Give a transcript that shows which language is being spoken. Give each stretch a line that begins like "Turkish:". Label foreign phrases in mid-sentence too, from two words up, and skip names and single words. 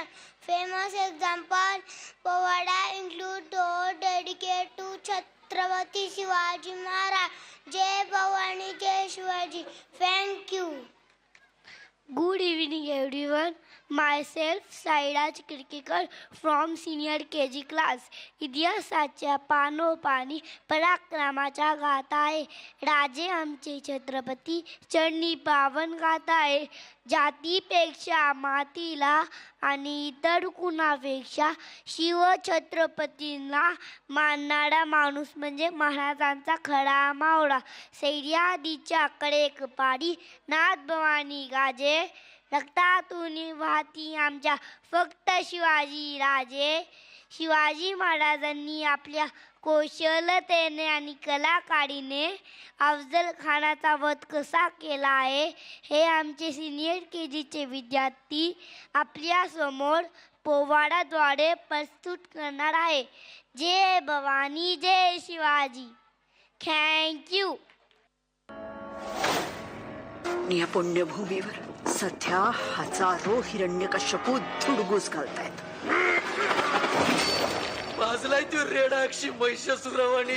English: Famous example, Pavada include those dedicated to Chhatrapati Shivaji Maharaj. Jai Bhavani, Jai Shivaji. Thank you. Good evening everyone. Myself Sairaj Kirkekar from senior KG class.
Marathi: इतिहासाच्या पानोपानी पराक्रमाच्या गाथा आहे. राजे आमचे छत्रपती चरणी पावन गाथा आहे. जातीपेक्षा मातीला आणि इतर कुणापेक्षा शिव छत्रपतींना मानणारा माणूस म्हणजे महाराजांचा खरा मावळा. सह्याद्रीच्या कडेक पारी नाथ भवानी गाजे. रक्तातून वाहती आमच्या फक्त शिवाजी राजे. शिवाजी महाराजांनी आपल्या कौशलतेने आणि कलाकारीने अफजल खानाचा वध कसा केला आहे हे आमचे सिनियर KGचे विद्यार्थी आपल्या समोर पोवाडाद्वारे प्रस्तुत करणार आहे. जय भवानी जय शिवाजी.
English: thank you.
Marathi: या पुण्यभूमीवर सध्या हजारो हिरण्यकश्यपू धुडगूस घालतायत. वाजलाय तो रेडाक्षी महिषासुरवाणी.